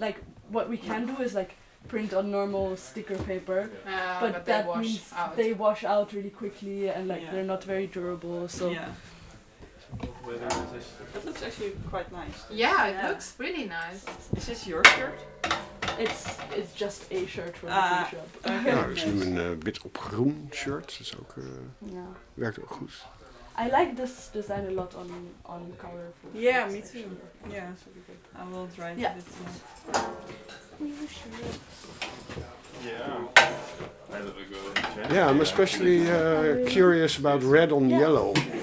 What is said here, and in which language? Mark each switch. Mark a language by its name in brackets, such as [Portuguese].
[English] Like what we can do is like print on normal sticker paper, but that wash means out. They wash out really quickly and like they're not very durable. So that looks actually quite nice. Yeah, looks really nice. Is this your shirt? It's just a shirt from the shop. [Dutch] Ja, ik zie een wit op groen shirt. Dat is ook werkt ook goed. [English] I like this design a lot on colorful. Yeah, shirts, me too. Actually. Yeah, I will try this one. Yeah, I'm especially curious about red on yellow.